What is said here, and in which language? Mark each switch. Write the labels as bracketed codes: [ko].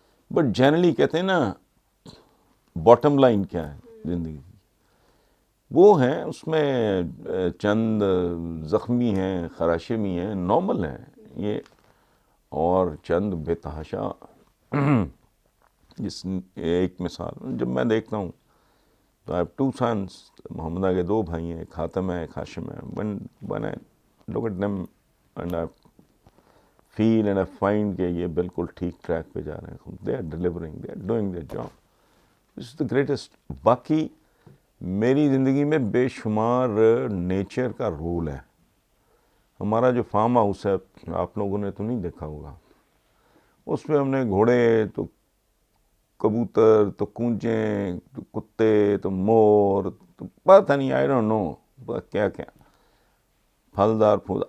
[ur] But generally کہتے ہیں نا باٹم لائن کیا ہے زندگی کی، وہ ہیں اس میں چند زخمی ہیں، خراشمی ہیں، نارمل ہیں یہ، اور چند بے تحاشا. جس ایک مثال جب میں دیکھتا ہوں تو [en] I have 2 sons، [ur] محمدہ کے 2 بھائی ہیں، ایک حاتم ہے ایک ہاشم ہے. [en] when I look at them and I feel and I find [ur] کہ یہ بالکل ٹھیک ٹریک پہ جا رہے ہیں. [en] they are delivering, they are doing their job. this is the greatest. [ur] باقی میری زندگی میں بے شمار نیچر کا رول ہے. ہمارا جو فارم ہاؤس ہے آپ لوگوں نے تو نہیں دیکھا ہوگا، اس میں ہم نے گھوڑے تو کبوتر تو کونچیں تو کتے تو مور تو پتہ نہیں [en] I don't know [ur] کیا کیا پھلدار پھول.